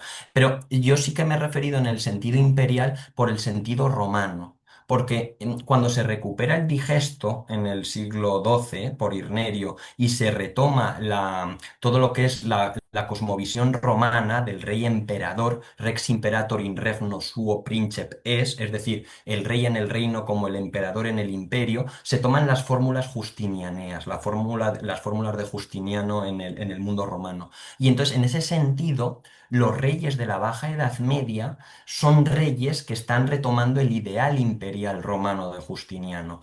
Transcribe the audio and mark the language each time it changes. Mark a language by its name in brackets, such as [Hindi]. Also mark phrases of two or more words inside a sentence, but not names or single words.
[Spanish] Pero yo sí que me he referido en el sentido imperial por el sentido romano, porque cuando se recupera el digesto en el siglo XII por Irnerio y se retoma todo lo que es la cosmovisión romana del rey emperador, [Latin] Rex Imperator in regno suo princeps [Spanish] es decir, el rey en el reino como el emperador en el imperio, se toman las fórmulas justinianeas, las fórmulas de Justiniano en el mundo romano. Y entonces, en ese sentido, los reyes de la Baja Edad Media son reyes que están retomando el ideal imperial romano de Justiniano.